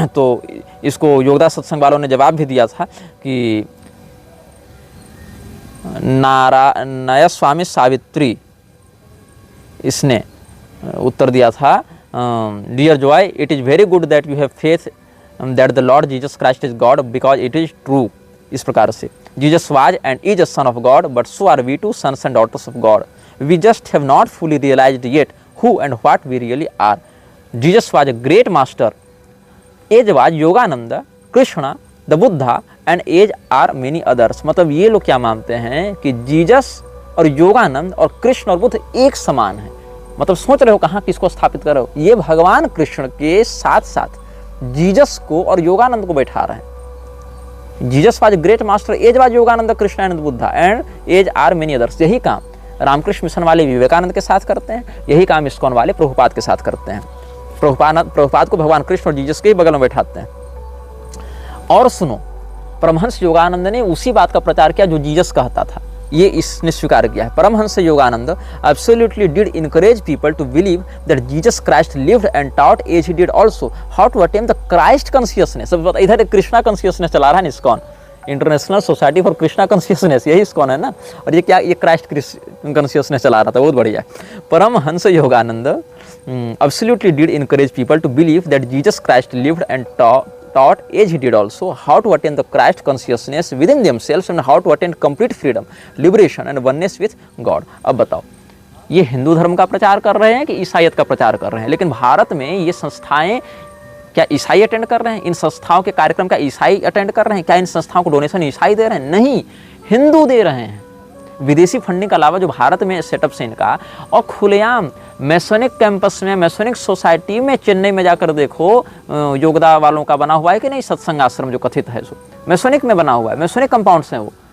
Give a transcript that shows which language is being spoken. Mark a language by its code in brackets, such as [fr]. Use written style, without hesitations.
[hi] तो इसको योगदास सत्संग वालों ने जवाब भी दिया था [en] कि नारायण स्वामी सावित्री, इसने उत्तर दिया था, dear Joy, it is very good that you have faith that the Lord Jesus Christ is God because it is true. [hi] इस प्रकार से [en] Jesus was and is a son of God but so are we too sons and daughters of God, we just have not fully realized yet who and what we really are. Jesus was a great master, as was Yogananda, Krishna, the Buddha and as are many others। [hi] मतलब ये लोग क्या मानते हैं कि Jesus और योगानंद और कृष्ण और बुद्ध एक समान है। मतलब सोच रहे हो कहाँ किसको स्थापित कर रहे हो, ये भगवान कृष्ण के साथ साथ जीसस को और योगानंद को बैठा रहे हैं। [en] Jesus was a great master, as was Yogananda, Krishna and Buddha and as are many others। [hi] यही काम रामकृष्ण मिशन वाले विवेकानंद के साथ करते हैं, यही काम इस्कॉन वाले प्रभुपाद के साथ करते हैं। प्रभुपाद को भगवान कृष्ण और जीसस के ही बगल में बैठाते हैं। और सुनो, परमहंस योगानंद ने उसी बात का प्रचार किया जो जीसस कहता था, ये इसने स्वीकार किया है। [en] Paramahansa Yogananda absolutely did encourage people to believe that Jesus Christ lived and taught as he did also how to attain the Christ consciousness। [hi] इधर कृष्णा कॉन्शियसनेस चला रहा है ISKCON, international society for Krishna consciousness, यही इस्कॉन है ना, और ये क्या, ये क्राइस्ट कॉन्शियसनेस चला रहा था, बहुत बढ़िया। [en] Paramahansa Yogananda absolutely did encourage people to believe that Jesus Christ lived and taught as he did also how to attain the Christ consciousness within themselves and how to attain complete freedom, liberation and oneness with God। [hi] अब बताओ, ये हिंदू धर्म का प्रचार कर रहे हैं कि ईसाईयत का प्रचार कर रहे हैं? लेकिन भारत में ये संस्थाएं क्या ईसाई अटेंड कर रहे हैं? इन संस्थाओं के कार्यक्रम क्या ईसाई अटेंड कर रहे हैं? क्या इन संस्थाओं को डोनेशन ईसाई दे रहे हैं? नहीं, हिंदू दे रहे हैं। विदेशी फंडिंग के अलावा जो भारत में सेटअप से इनका, और खुलेआम मैसोनिक कैंपस में, मैसोनिक सोसाइटी में, चेन्नई में जाकर देखो, योगदा वालों का बना हुआ है कि नहीं सत्संग आश्रम जो कथित है, सो मैसोनिक में बना हुआ है, मैसोनिक कंपाउंड्स हैं वो।